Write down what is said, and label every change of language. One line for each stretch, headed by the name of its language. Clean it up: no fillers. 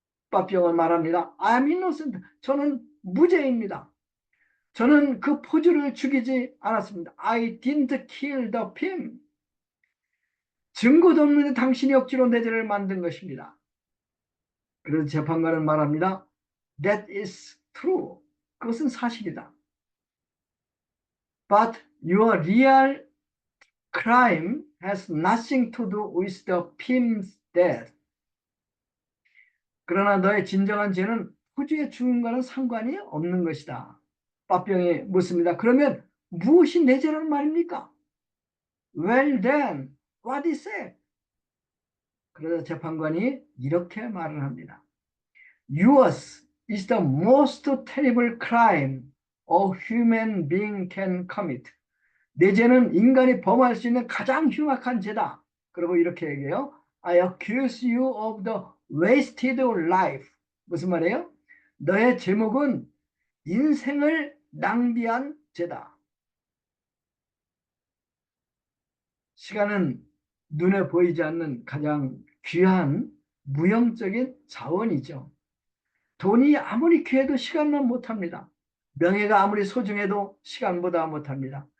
Korean: 빠삐용은 말합니다.
English: I'm innocent.
Korean: 저는 무죄입니다. 저는 그 포주를 죽이지 않았습니다.
English: I didn't kill the pimp.
Korean: 증거도 없는데 당신이 억지로 내 죄를 만든 것입니다. 그래서 재판관은 말합니다.
English: That is true.
Korean: 그것은 사실이다.
English: But your real crime has nothing to do with the pimp's death.
Korean: 그러나 너의 진정한 죄는 후주의 죽음과는 상관이 없는 것이다. 빠병이 묻습니다. 그러면 무엇이 내 죄라는 말입니까?
English: Well then, what is it?
Korean: 그래서 재판관이 이렇게 말을 합니다.
English: Yours is the most terrible crime a human being can commit.
Korean: 내 죄는 인간이 범할 수 있는 가장 흉악한 죄다. 그리고 이렇게 얘기해요.
English: I accuse you of the wasted life.
Korean: 무슨 말이에요? 너의 제목은 인생을 낭비한 죄다. 시간은 눈에 보이지 않는 가장 귀한 무형적인 자원이죠. 돈이 아무리 귀해도 시간만 못합니다. 명예가 아무리 소중해도 시간보다 못합니다.